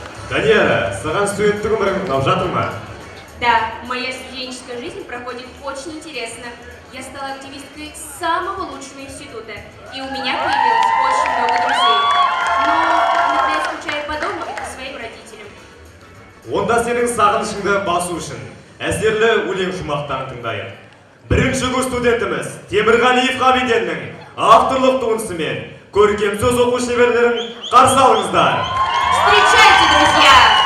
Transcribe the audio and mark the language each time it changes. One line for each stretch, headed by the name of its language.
Kazakh: Данияра, саған студенттік өмірің ұнап жатыр ма?
Russian: Да, моя студенческая жизнь проходит очень интересно. Я стала активисткой самого лучшего института, и у меня появилось очень много друзей. Но иногда я скучаю по дому и по своим родителям.
Kazakh: Онда сенің сағынышыңды басу үшін әсерлі өлең жұмақтарын тыңдайық. Бірінші курс студентіміз Темірғалиев Ғабиденнің авторлық туындысымен көркем сөз оқу шеберлерін қарсы алыңыздар.
Russian: Встречайте, друзья!